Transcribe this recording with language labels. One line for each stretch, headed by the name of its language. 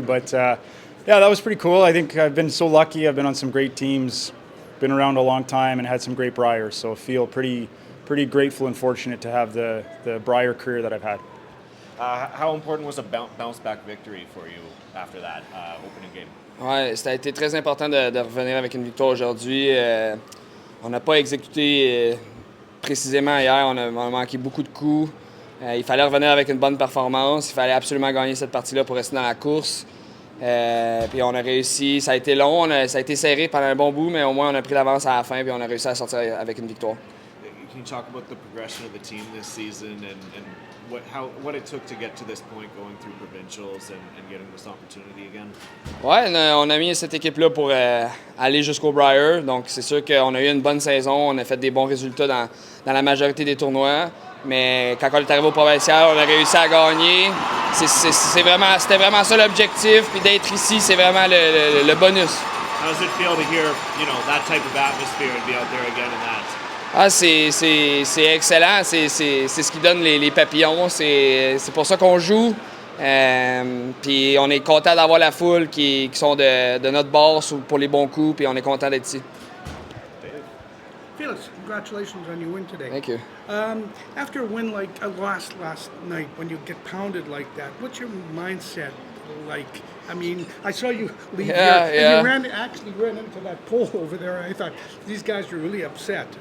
English: But, that was pretty cool. I think I've been so lucky. I've been on some great teams, been around a long time, and had some great Briers. So I feel pretty grateful and fortunate to have the Brier career that I've had. How important was a bounce-back victory for you after that opening game?
French: Ouais, ça a été très important de revenir avec une victoire aujourd'hui. On n'a pas exécuté précisément hier, on a manqué beaucoup de coups. Il fallait revenir avec une bonne performance. Il fallait absolument gagner cette partie-là pour rester dans la course. Puis on a réussi. Ça a été long, ça a été serré pendant un bon bout, mais au moins on a pris l'avance à la fin puis on a réussi à sortir avec une victoire.
English: Can you talk about the progression of the team this season and what it took to get to this point, going through provincials and getting this opportunity again?
French: Ouais, on a mis cette équipe-là pour aller jusqu'au Brier. Donc c'est sûr qu'on a eu une bonne saison, on a fait des bons résultats dans la majorité des tournois. Mais quand on est arrivé au provincial, on a réussi à gagner. C'était vraiment ça l'objectif. Puis d'être ici, c'est vraiment le bonus.
English: How does it feel to hear, that type of atmosphere and be out there again in that?
French: Ah, c'est excellent. C'est ce qui donne les papillons. C'est pour ça qu'on joue. Puis on est content d'avoir la foule qui sont de notre bord pour les bons coups. Puis on est content d'être ici.
English: Félix, congratulations on your win today. Thank you. After a win like a loss last night, when you get pounded like that, what's your mindset like? I mean, I saw you leave here, and you actually ran into that pole over there. I thought, these guys are really upset.